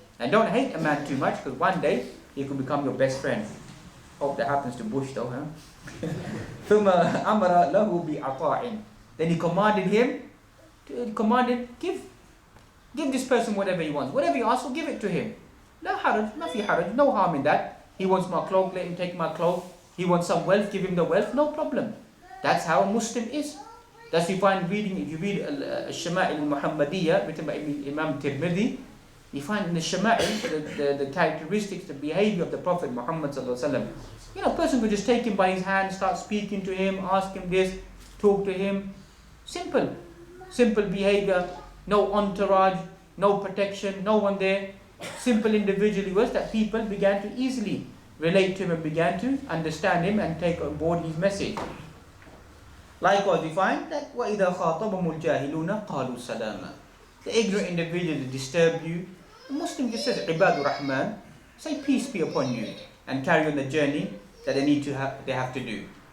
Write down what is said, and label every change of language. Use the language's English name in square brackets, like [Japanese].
[English] And don't hate a man too much, because one day he could become your best friend. Hope that happens to Bush though, huh? [Arabic] ثُمَّ أَمَرَ لَهُ بِعَطَاءٍ. [English] Then he commanded him, give this person whatever he wants. Whatever he asks for, give it to him. [Arabic] لا حرج, ما في حرج, [English] no harm in that. He wants my cloak, let him take my cloak. He wants some wealth, give him the wealth, no problem. That's how a Muslim is. That's you find reading, if you read Al-Shama'il al-Muhammadiyya, written by Imam Tirmidhi, you find in the Shama'il, the characteristics, the behavior of the Prophet Muhammad sallallahu alaihi wasallam. You know, a person could just take him by his hand, start speaking to him, ask him this, talk to him. Simple behavior, no entourage, no protection, no one there. Simple individual he was, that people began to easily relate to him and began to understand him and take on board his message. Likewise, we find that [Arabic] وَإِذَا خَاطَبَهُمُ الْجَاهِلُونَ قَالُوا سَلَامًا. [English] The ignorant individual that disturb you, the Muslim just says, Ibadur Rahman, say peace be upon you, and carry on the journey that they have to do.